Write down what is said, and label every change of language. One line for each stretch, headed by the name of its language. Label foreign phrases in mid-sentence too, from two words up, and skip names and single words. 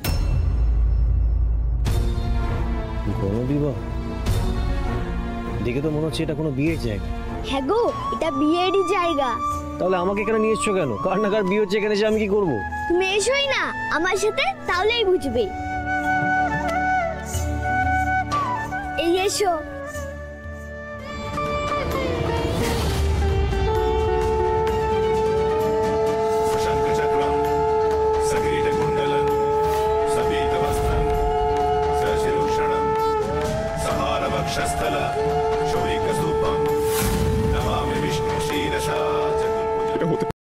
Bangla: গণবিবাহ দেখে তো মনে হচ্ছে এটা কোনো বিয়ের জায়গা। হ্যাঁ গো, এটা বিয়েরই জায়গা। তাহলে আমাকে এখানে নিয়ে এসছো কেন? কার না কার বিয়ে হচ্ছে এখানে, এসে আমি কি করবো? তুমি এসোই না আমার সাথে, তাহলেই বুঝবে। এই এসো।
Sanskrit: शङ्खचक्रं सकिरीटकुण्डलं सबीतवस्त्रं सशिरुषणं सहारवक्षस्थल शौरिकसूपं नमामि विष्णु शीरसा चतुर्भुजं।